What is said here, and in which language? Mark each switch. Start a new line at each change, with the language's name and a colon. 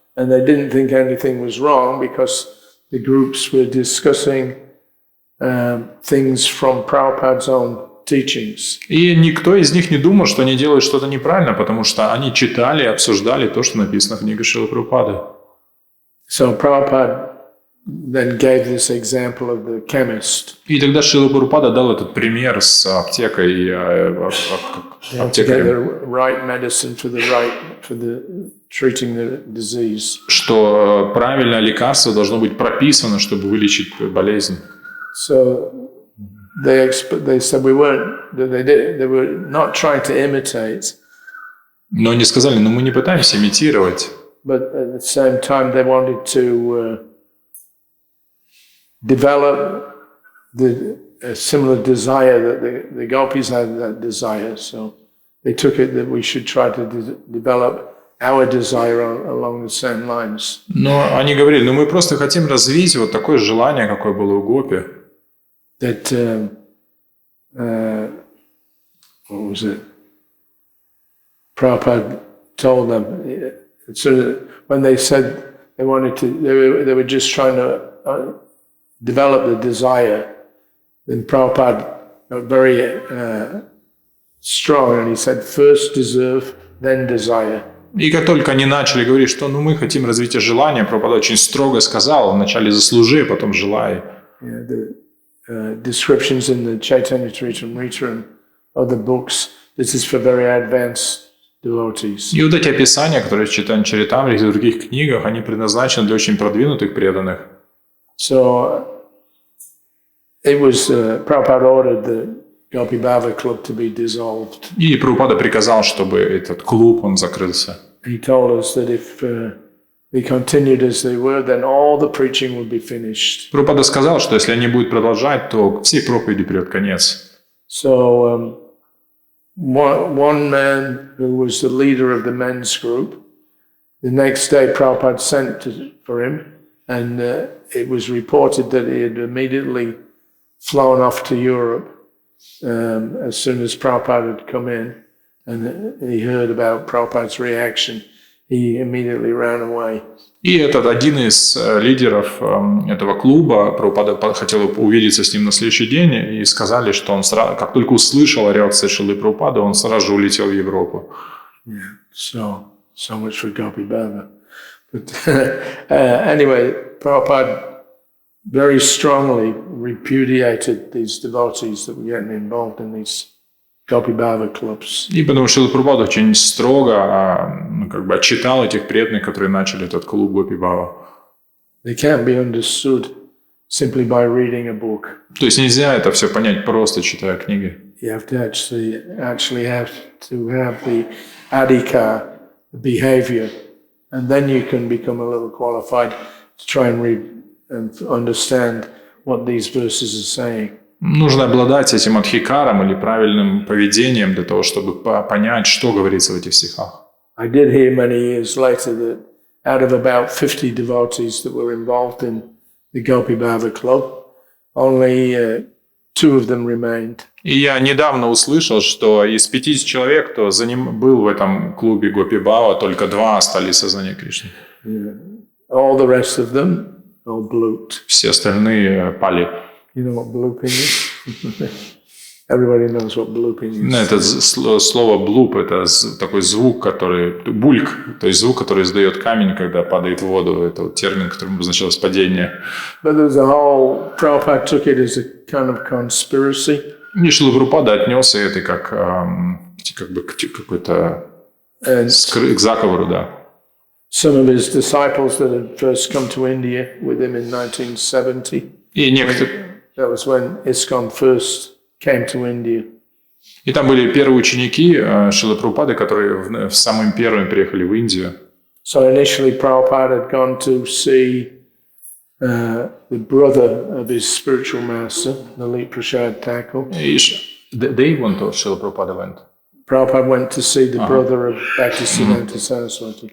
English: And they didn't think anything was wrong because the groups were discussing things from Prabhupada's own teachings.
Russian: И никто из них не думал, что они делают что-то неправильно, потому что они читали и обсуждали то, что написано в книге Шрилы Прабхупады.
English: So Prabhupada then gave this example of the chemist.
Russian: И тогда Шрила Прабхупада дал этот пример с аптекой и
English: To get
Russian: аптекарем,
English: the right medicine for the treating the disease.
Russian: что правильное лекарство должно быть прописано, чтобы вылечить болезнь.
English: So they said they were not trying to imitate,
Russian: Но они сказали, мы не пытаемся имитировать,
English: but at the same time they wanted to develop a similar desire that the gopis had, that desire. So they took it that we should try to develop our desire along the same lines.
Russian: но они говорили, мы просто хотим развить вот такое желание, какое было у гопи.
English: That what was it? Prabhupada told them. So when they said they wanted to, they were just trying to develop the desire. Then Prabhupada got very strong, and he said, "First deserve, then desire."
Russian: И как только они начали говорить, что мы хотим развития желания, Прабхупада очень строго сказал, вначале заслужи, а потом желай.
English: Yeah, the descriptions in the Chaitanya Charitamrita and other books, this is for very advanced devotees.
Russian: И вот эти описания, которые читают в Чаритамрите и в других книгах, они предназначены для очень продвинутых преданных.
English: So it was Prabhupada ordered the Gopi Bhava club to be dissolved.
Russian: И Прабхупада приказал, чтобы этот клуб, он закрылся.
English: He told us that if they continued as they were, then all the preaching would be finished.
Russian: Прабхупада сказал, что если они будут продолжать, то всей проповеди придет конец.
English: So one man who was the leader of the men's group, the next day Prabhupada sent for him, and it was reported that he had immediately flown off to Europe as soon as Prabhupada had come in, and he heard about Prabhupada's reaction. He immediately ran away.
Russian: И этот один из лидеров этого клуба, Прабхупада хотел увидеться с ним на следующий день, и сказали, что он сразу, как только услышал о реакции Шрилы Прабхупады, он сразу же улетел в Европу.
English: Yeah, so much for Gopi Bhava. But anyway, Prabhupada very strongly repudiated these devotees that were getting involved in these Gopi Bhava clubs.
Russian: И потому что Прабхупада очень строго отчитал этих преданных, которые начали этот клуб Гопи Бхава.
English: They can't be understood simply by reading a book.
Russian: То есть нельзя это все понять просто читая книги.
English: You have to actually have the adhikar, the behavior, And then you can become a little qualified to try and read and understand what these verses are saying.
Russian: Нужно обладать этим адхикаром или правильным поведением для того, чтобы понять, что говорится в этих стихах.
English: I did hear many years later that out of about 50 devotees that were involved in the Gopi Bhava Club, only 2 of them remained.
Russian: И я недавно услышал, что из 50 человек, кто за ним был в этом клубе Гопи Бхава, только 2 остались в сознании Кришны.
English: Yeah. All the rest of them all blooped.
Russian: Все остальные пали.
English: You know what blooping is? Everybody knows what blooping is.
Russian: Ну, это слово блуп, это такой звук, который... Бульк, то есть звук, который издает камень, когда падает в воду. Это вот термин, которым обозначалось падение.
English: But there's a whole... Prabhupada took it as a kind of conspiracy.
Russian: И Шрила Прабхупада отнес это как бы к какой-то к заговору, да.
English: Some of his disciples that had first come to India with him in 1970.
Russian: И некоторые...
English: That was when ISKCON first came to India.
Russian: И там были первые ученики Шрилы Прабхупады, которые самыми первыми приехали в Индию.
English: So initially Prabhupada had gone to see the brother of his spiritual master, Lalit Prasad Thakur. They went to Шрила Прабхупада went. Prabhupada went to see the brother of Bhaktisiddhanta Saraswati.